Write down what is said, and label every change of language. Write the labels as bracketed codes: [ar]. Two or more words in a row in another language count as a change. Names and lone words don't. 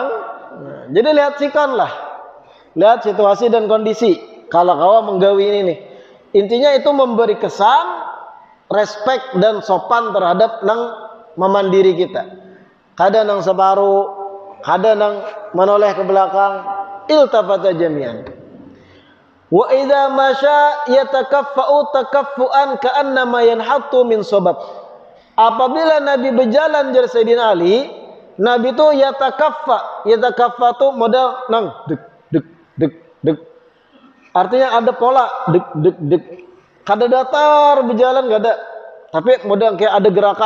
[bjn] Nah, jadi lihat sikan lah. Lihat situasi dan kondisi. Kalau kau menggawi ini nih. Intinya itu memberi kesan respect dan sopan terhadap nang memandiri kita. Kadang nang separuh, kadang nang menoleh ke belakang, [ar] التفت جميعا. وإذا مشى يتكفأ تكفؤا كأنما ينحط من صبب. [bjn] Apabila Nabi berjalan dari Sayyidina Ali, Nabi itu yatakaffa itu modal nang dek dek dek dek. Artinya ada pola dek dek dek. Kada datar berjalan gak ada, tapi modal kayak ada gerakan.